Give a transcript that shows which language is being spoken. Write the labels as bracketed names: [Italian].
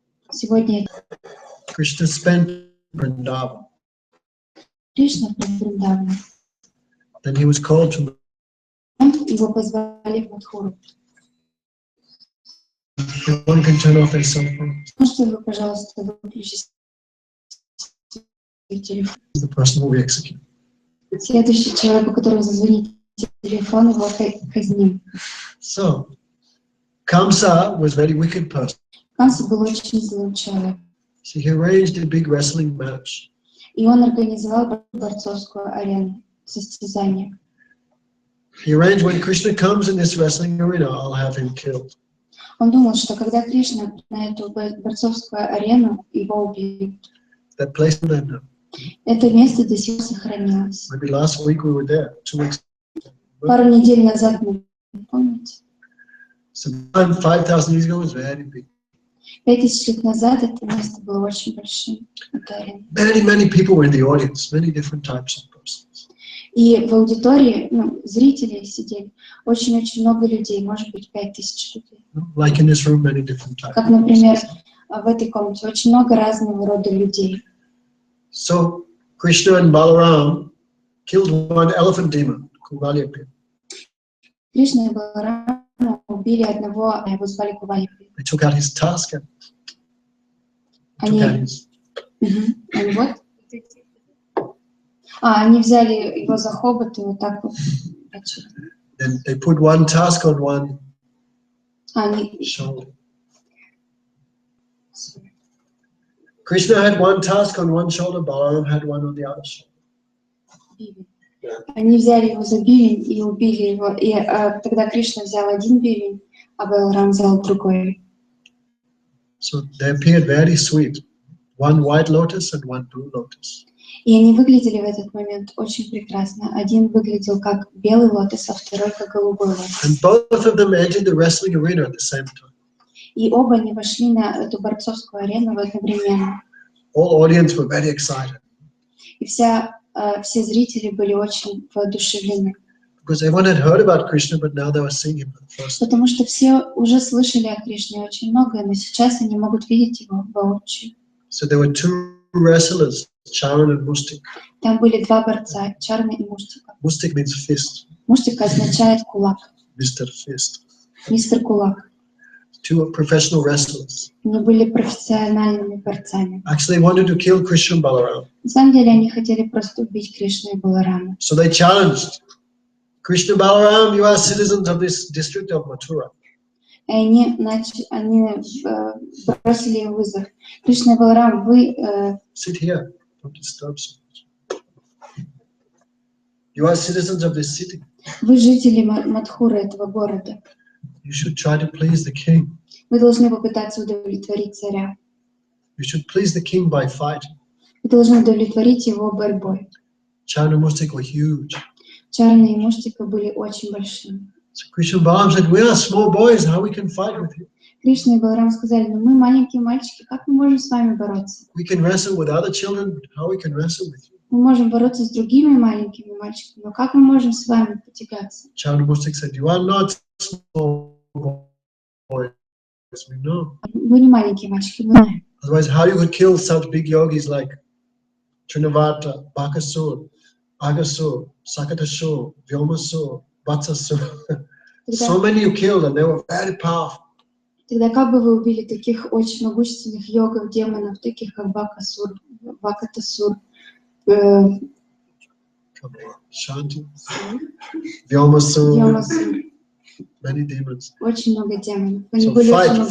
[Russian] сегодня [English] Krishna spent Vrindavan. [Russian] Кришна в Вриндаване. [English] Then he was called to [Russian] Его позвали в Мадхуру. [English] one can turn off their cell phone. [Russian] Можете вы, пожалуйста, выключить телефон? [English] The person will be executed. [Russian] Следующий человек, у которого зазвонит телефон, его казним. [English] So, Kamsa was a very wicked person. [Russian] Камса был очень злым человеком. [English] So he arranged a big wrestling match. [Russian] И он организовал борцовскую арену, состязание. [English] He arranged when Krishna comes in this wrestling arena, I'll have him killed. [Russian] Он думал, что когда Кришна на эту борцовскую арену, его убьют. [English] That place in London. [Russian] Это место до сих пор сохранилось. [English] Maybe last week we were there, 2 weeks. [Russian] Пару недель назад, мы помните? [English] So 5,000 years ago was very big. [Russian] 5000 лет назад это место было очень большим. Эта арена. [English] Many people were in the audience, many different types of persons. [Russian] И в аудитории, зрители сидели, очень-очень много людей, может быть, 5000 людей. [English] Like in this room, many different types. [Russian] Как, например, в этой комнате очень много разного рода людей. [English] So Krishna and Balaram killed one elephant demon, Kuvalyapin. [Russian] Кришна и Баларама убили одного, его звали Кувалипи. [English] They took out his tusk and [Russian] Они, [English] took out his. [Russian] они вот. Они взяли его за хобот и вот так вот. [English] Then they put one tusk on one [Russian] Они, [English] shoulder. Krishna had one tusk on one shoulder, Balaram had one on the other shoulder. [Russian] Они взяли его за бивень и убили его. И тогда Кришна взял один бивень, а Баларам взял другой. [English] So they appeared very sweet. One white lotus and one blue lotus. [Russian] И они выглядели в этот момент очень прекрасно. Один выглядел как белый лотос, а второй как голубой лотос. [English] And both of them entered the wrestling arena at the same time. [Russian] И оба они вошли на эту борцовскую арену одновременно. [English] All audience were very excited [Russian] И все зрители были очень воодушевлены. [English] because everyone had heard about Krishna, but now they were seeing him for the first time. [Russian] Потому что все уже слышали о Кришне очень многое, но сейчас они могут видеть его воочию. [English] So there were two wrestlers, Charan and Mustik. [Russian] Там были два борца, Чарна и Муштика. [English] Mustik means fist, [Russian] Муштика означает кулак, [English] Mr. Fist. [Russian] мистер кулак. [English] Two professional wrestlers. [Russian] Они были профессиональными борцами. [English] Actually, they wanted to kill Krishna and Balaram. [Russian] На самом деле они хотели просто убить Кришну и Баларама. [English] So they challenged Krishna and Balaram, you are citizens of this district of Mathura. [Russian] И они бросили им вызов. Кришна и Баларам, вы [English] Sit here. Don't disturb so much. You are citizens of this city. [Russian] Вы жители Мадхуры, этого города. [English] You should try to please the king. [Russian] Вы должны попытаться удовлетворить царя. [English] You should please the king by fighting. [Russian] Вы должны удовлетворить его борьбой. [English] Charna Mustik were huge. [Russian] Чарна и Муштика были очень большими. [English] So Krishna and Balaram said, we are small boys, how we can fight with you? [Russian] Кришна и Баларам сказали, ну мы маленькие мальчики, как мы можем с вами бороться? [English] We can wrestle with other children, how we can wrestle with you? [Russian] Мы можем бороться с другими маленькими мальчиками, но как мы можем с вами потягаться? [English] Charna Mustik said, you are not small boys, we know. [Russian] Вы не маленькие мальчики, мы знаем. [English] Otherwise, how you could kill such big yogis like Trinavata, Bakasur, Agasur, Sakatasur, Vyomasur, Vatsasur. So many you killed and they were very powerful. [Russian] Тогда как бы вы убили таких очень могущественных йогов, демонов, таких как Бакасур, Вакатасур, [English] Shanti, Vyomasur, [Russian] Йомасур, [English] many demons. [Russian] очень много демонов. Они [English] So [Russian] были очень